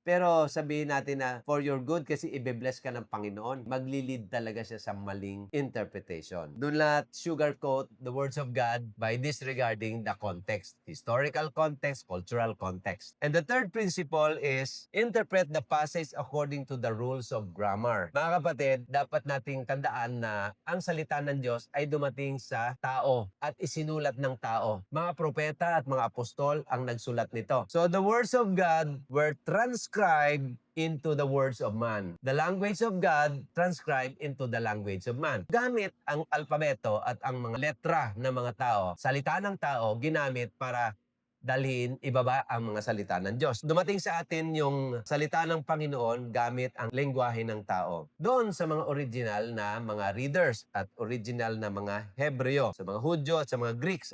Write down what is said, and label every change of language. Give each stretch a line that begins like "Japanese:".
Filipino: Pero sabihin natin na
English: for your good
Filipino: kasi ibe-bless ka ng Panginoon, maglilid talaga siya sa maling interpretation.
English: Do not sugarcoat the words of God by disregarding the context. Historical context, cultural context. And the third principle is interpret the passage according to the rules of grammar.
Filipino: Mga kapatid, dapat nating tandaan na ang salita ng Diyos ay dumating sa tao at isinulat ng tao. Mga propeta at mga apostol ang nagsulat nito.
English: So the words of God were transcribed into the words of man. The language of God transcribed into the language of man.
Filipino: Gamit ang alpabeto at ang mga letra ng mga tao, salita ng tao, ginamit para dalhin, ibaba ang mga salita ng Diyos. Dumating sa atin yung salita ng Panginoon gamit ang lengguwahe ng tao. Doon sa mga original na mga readers at original na mga Hebreo, sa mga Hudyo at sa mga Greeks.